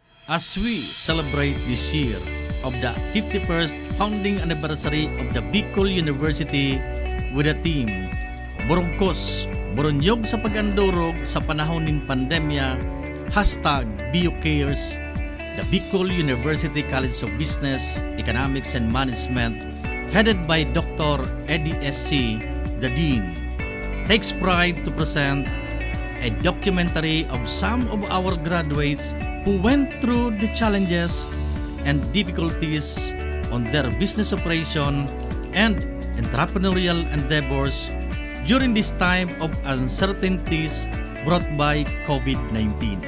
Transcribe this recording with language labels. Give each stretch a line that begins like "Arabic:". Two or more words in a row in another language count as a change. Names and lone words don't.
English: As we celebrate this year of the 51st founding anniversary of the Bicol University with the theme Borogkos, Boronyog sa Pagandurog sa Panahon ng Pandemya, #BUCares, the Bicol University College of Business, Economics and Management, headed by Dr. Eddie S.C., the Dean, takes pride to present a documentary of some of our graduates who went through the challenges and difficulties on their business operation and entrepreneurial endeavors during this time of uncertainties brought by COVID-19.